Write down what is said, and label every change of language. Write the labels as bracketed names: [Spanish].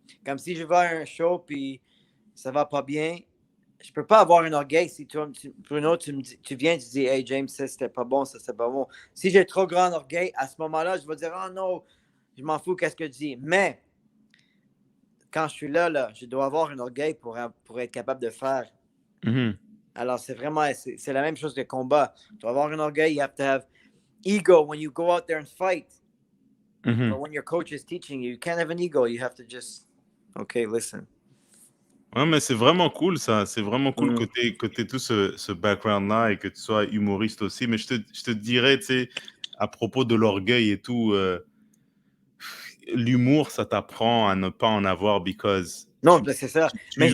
[French] Comme si je vais à un show, puis ça va pas bien, je peux pas avoir un orgueil si Bruno, tu viens, tu dis, hey James, ça c'était pas bon, ça c'était pas bon. Si j'ai trop grand orgueil, à ce moment-là, je vais dire, oh non, je m'en fous, qu'est-ce que tu dis. Mais quand je suis là, je dois avoir un orgueil pour être capable de faire. Mhm. Alors, c'est la même chose que le combat. Tu dois avoir un orgueil, [English] you have to have ego when you go out there and fight. But Mhm. when your coach is teaching you, you can't have an ego. You have to just, okay, listen. [French] Ouais, mais c'est vraiment cool, ça. C'est vraiment cool Mm. que t'aies tout ce background-là et que tu sois humoriste aussi. Mais je te dirais, tu sais, à propos de l'orgueil et tout, l'humour, ça t'apprend à ne pas en avoir because Non, ben, c'est ça. Mais je